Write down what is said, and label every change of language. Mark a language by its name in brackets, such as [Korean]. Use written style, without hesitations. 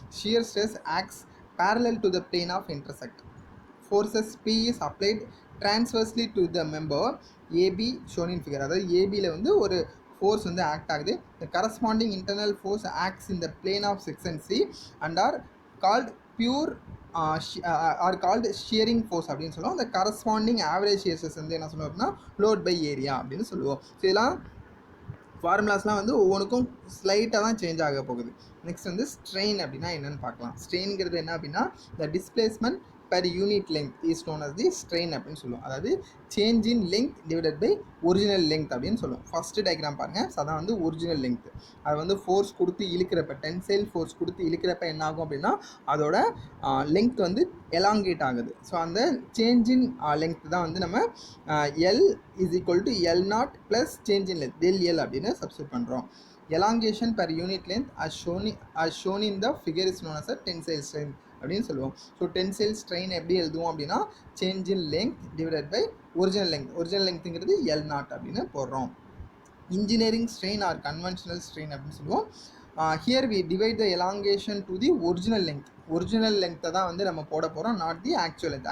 [English] Shear stress acts parallel to the plane of intersect. Forces P is applied transversely to the member AB shown in figure. [Tamil] அதாவது ஏபியில் வந்து ஒரு force வந்து act ஆகுது. [English] The corresponding internal force acts in the plane of section C and are called pure are called shearing force [Tamil] அப்படின்னு சொல்லுவோம். அந்த corresponding average shear stress வந்து என்ன சொல்லுவோம் அப்படின்னா லோட் பை ஏரியா அப்படின்னு சொல்லுவோம். ஸோ இதெல்லாம் ஃபார்முலாஸ்லாம் வந்து ஒவ்வொன்றுக்கும் ஸ்லைட்டாக தான் சேஞ்ச் ஆக போகுது. நெக்ஸ்ட் வந்து ஸ்ட்ரெயின் அப்படின்னா என்னென்னு பார்க்கலாம். [English] ஸ்ட்ரெயின்ங்கிறது [Tamil] என்ன அப்படின்னா [English] the displacement per unit length is known as the strain [Tamil] அப்படின்னு சொல்லுவோம். அதாவது [English] change in length divided by original length [Tamil] அப்படின்னு சொல்லுவோம். ஃபஸ்ட்டு டயக்ராம் பாருங்கள். ஸோ அதான் வந்து ஒரிஜினல் லெங்க். அது வந்து ஃபோர்ஸ் கொடுத்து இழுக்கிறப்ப டென்சைல் ஃபோர்ஸ் கொடுத்து இழுக்கிறப்ப என்ன ஆகும் அப்படின்னா அதோட லெங்க் வந்து எலாங்கேட் ஆகுது. ஸோ அந்த சேஞ்ச் இன் லெங்க் தான் வந்து நம்ம L is equal to L not plus change in length del L அப்படின்னு சப்ஸ்டியூட் பண்ணுறோம். [English] elongation per unit length as shown in the figure is known as a tensile strain [Tamil] அப்படின்னு சொல்லுவோம். So tensile strain எப்படி எழுதுவோம் அப்படின்னா [English] Change in length divided by original length. [Tamil] Original லெங்க்ங்கிறது L not அப்படின்னு போடுறோம். [English] engineering strain or conventional strain [Tamil] அப்படின்னு சொல்லுவோம். [English] Here we divide the elongation to the original length. [Tamil] Original லெங்க்த்தை தான் வந்து நம்ம போட போகிறோம், [English] Not the actual length.